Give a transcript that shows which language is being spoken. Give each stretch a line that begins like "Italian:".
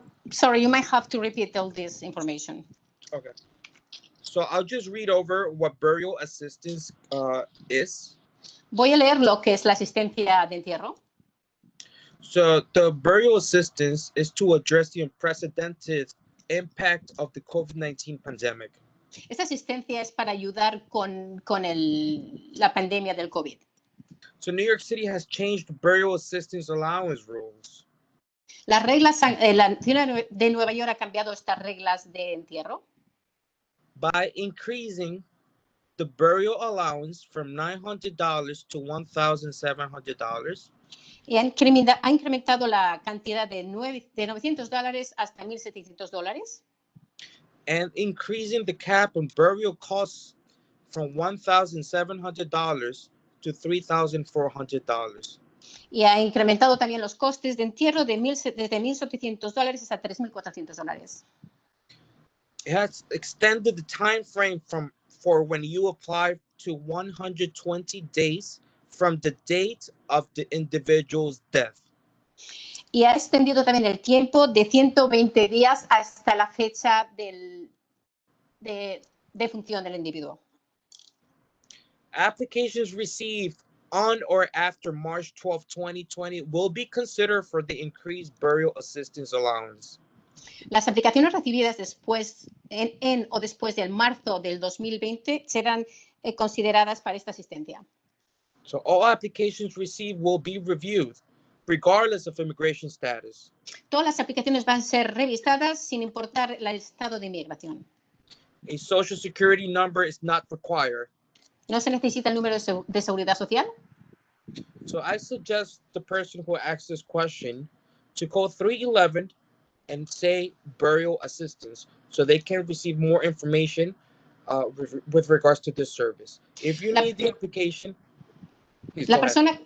English: Sorry, you might have to repeat all this information. Okay. So I'll just read over what burial assistance is.
Spanish: Voy a leer lo que es la asistencia de entierro.
English: So the burial assistance is to address the unprecedented impact of the COVID-19 pandemic.
Spanish: Esta asistencia es para ayudar con la pandemia del COVID.
English: So New York City has changed burial assistance allowance rules.
Spanish: Las reglas, la ciudad de Nueva York ha cambiado estas reglas de entierro.
English: By increasing the burial allowance from $900 to $1,700.
Spanish: Y ha incrementado la cantidad de $900 hasta $1,700.
English: And increasing the cap on burial costs from $1,700 to $3,400.
Spanish: Y ha incrementado también los costes de entierro desde $1,700 hasta $3,400.
English: It has extended the time frame for when you apply to 120 days from the date of the individual's death.
Spanish: Y ha extendido también el tiempo de 120 días hasta la fecha de función del individuo.
English: Applications received on or after March 12, 2020 will be considered for the increased burial assistance allowance.
Spanish: Las aplicaciones recibidas después o después del marzo del 2020 serán consideradas para esta asistencia.
English: So all applications received will be reviewed, regardless of immigration status.
Spanish: Todas las aplicaciones van a ser revisadas sin importar el estado de inmigración.
English: A social security number is not required.
Spanish: ¿No se necesita el número de seguridad social?
English: So I suggest the person who asks this question to call 311 and say burial assistance so they can receive more information with regards to this service. If you need the application, please go ahead.